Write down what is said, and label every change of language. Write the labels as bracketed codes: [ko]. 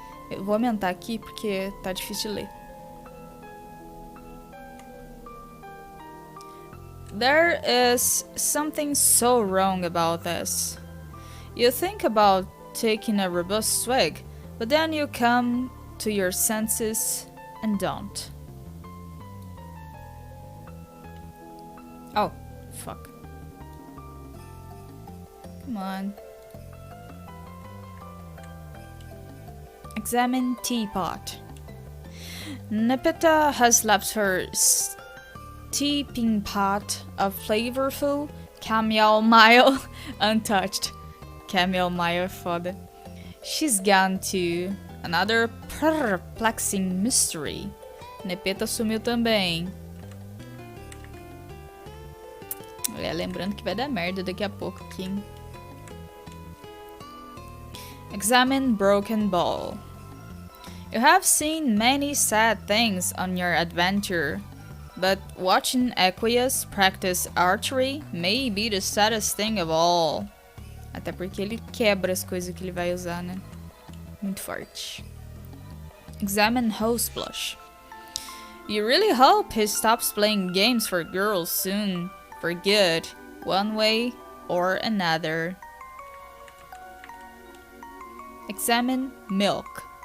[pt] Eu vou aumentar aqui porque tá difícil de ler. [en] There is something so wrong about this. You think about taking a robust swig, but then you come to your senses and don't. Oh, fuck. Come on. Examine teapot. Nipita has left her steeping pot of flavorful chamomile untouched. [pt] Chamomile é foda. [en] She's gone too. Another perplexing mystery. [pt] Nepeta sumiu também. Lembrando que vai dar merda daqui a pouco aqui. Hein? [en] Examine broken ball. You have seen many sad things on your adventure, but watching Equius practice archery may be the saddest thing of all. [pt] Até porque ele quebra as coisas que ele vai usar, né? Muito forte. [en] Examine hose blush. You really hope he stops playing games for girls soon. For good. One way or another. Examine milk.